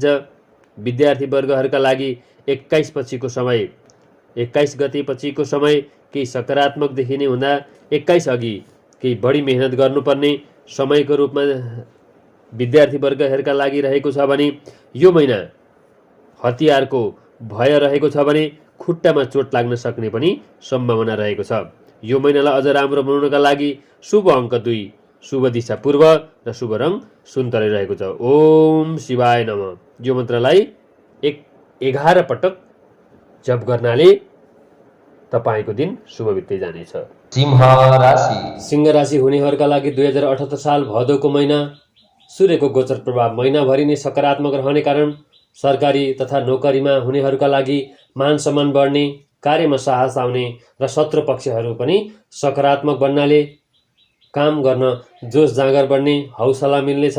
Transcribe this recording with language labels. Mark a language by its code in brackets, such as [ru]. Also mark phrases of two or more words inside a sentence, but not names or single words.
[ne] विद्यार्थी वर्गहरूका लागि 21 गते पछिको समय केही सकारात्मक देखिने हुँदा 21 अघि केही बढी मेहनत गर्नुपर्ने समयको रूपमा विद्यार्थी वर्गहरूका लागि रहेको छ भने यो महिना हतियारको भय रहेको छ भने खुट्टामा चोट लाग्न सक्ने पनि सम्भावना रहेको छ। यो महिनालाई अझ राम्रो बनाउनका लागि शुभ अङ्क 2, शुभ दिशा पूर्व र शुभ रङ सुन्तले रहेको छ। [sa] ओम शिवाय नमः [ne] यो मन्त्रलाई 11 पटक जप गर्नाले तपाईको दिन शुभ बित्दै जानेछ। सिंह राशि सिंह राशि हुनेहरूका लागि 2078 साल भदौको महिना सूर्यको गोचर प्रभाव महिनाभरि नै सकारात्मक रहने कारण सरकारी तथा नोकरीमा हुनेहरूका लागि मान सम्मान बढ्ने, कार्यमा साहस आउने र शत्रु पक्षहरू पनि सकारात्मक बन्नाले काम गर्न जोस जाँगर बढ्ने हौसला मिल्नेछ।